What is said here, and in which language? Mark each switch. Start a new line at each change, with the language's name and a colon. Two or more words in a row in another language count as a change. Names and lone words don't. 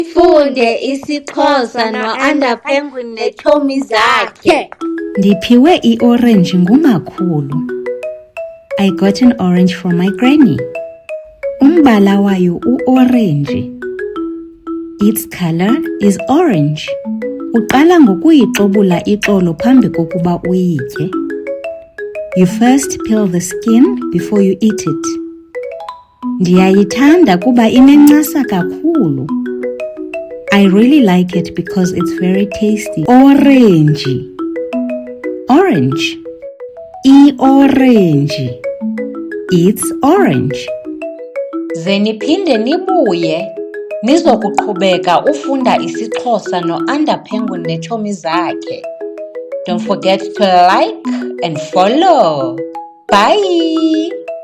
Xhosa: Funde isiXhosa no-Under Penguin neetshomi zakhe. Ndiphiwe iorenji ngumakhulu.
English: I got an orange from my granny.
Xhosa: Umbala wayo uorenji.
English: Its color is orange.
Xhosa: Uqala ngokuyixobula ixolo phambi kokuba uyitye.
English: You first peel the skin before you eat it.
Xhosa: Ndiyayithanda kuba inencasa kakhulu.
English: I really like it because it's very tasty. Orange. Orange. I-orange. It's orange.
Xhosa: Ze niphinde nibuye nizokuqhubeka ufunda isiXhosa no-Under Penguin neetshomi zakhe.
English: Don't forget to like and follow. Bye!